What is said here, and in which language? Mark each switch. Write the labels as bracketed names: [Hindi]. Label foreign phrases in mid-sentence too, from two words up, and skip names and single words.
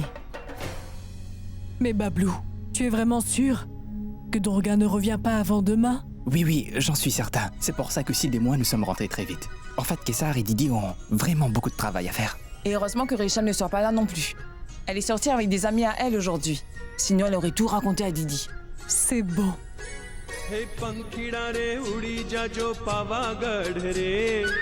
[French] Mais Bablou, tu es vraiment sûr que Durga ne revient pas avant demain? Oui, j'en suis certain. C'est pour ça que Sid et moi nous sommes rentrés très vite. En fait, Kessar et Didi ont vraiment beaucoup de travail à faire. Et heureusement que Rachel ne sort pas là non plus. Elle est sortie avec des amis à elle aujourd'hui. Sinon, elle aurait tout raconté à Didi. C'est bon. [Gujarati] હે પંખીડા રે ઊડી જા જો પાવાગઢ રે